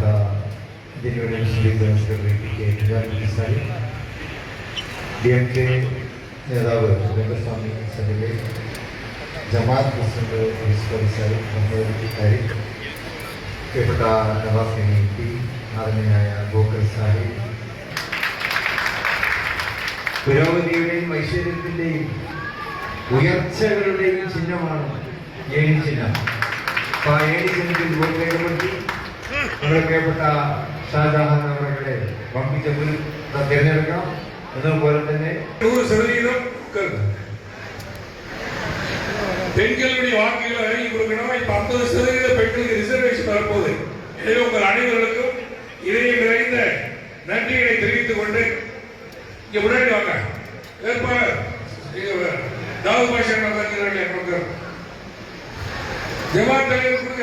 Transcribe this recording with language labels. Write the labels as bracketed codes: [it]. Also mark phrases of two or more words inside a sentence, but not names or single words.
[ml] ഇന്ത്യൻ യൂണിയൻ ലീഗ് സെക്രട്ടറി പി കെ സാരി, DMK നേതാവ് രംഗസ്വാമി സഭയിലെ ജമാഅത്ത് പ്രസിഡന്റ് സാരി, പ്രിയപ്പെട്ട നവാസ് പി ആദരണീയനായ ഗോകുൽ സാഹിബ്, പുരോഗതിയുടെയും ഐശ്വര്യത്തിന്റെയും ഉയർച്ചകളുടെയും ചിഹ്നമാണ് ഏണി ചിഹ്നം. അപ്പൊ ആ ഏണി ചിഹ്നത്തിൽ വോട്ട് രേഖപ്പെടുത്തി നമ്മുടെ പ്രിയപ്പെട്ട ഷാജഹാൻ അവരുടെ വമ്പിച്ച തിരഞ്ഞെടുക്കണം. അതുപോലെ തന്നെ [ta] 100% பெண்களுடைய வாக்குகளை வழங்கி கொடுக்கணும். இப்ப 50% பெண்களுக்கு ரிசர்வேஷன் வரப்போகுது. எனவே உங்கள் அனைவர்களுக்கும் இதயம் நிறைந்த நன்றிகளை தெரிவித்துக் கொண்டு இங்க முன்னாடி வாங்க. வேட்பாளர் தாவூத் பாஷா ஜமாத் தலைவர் கொடுங்க.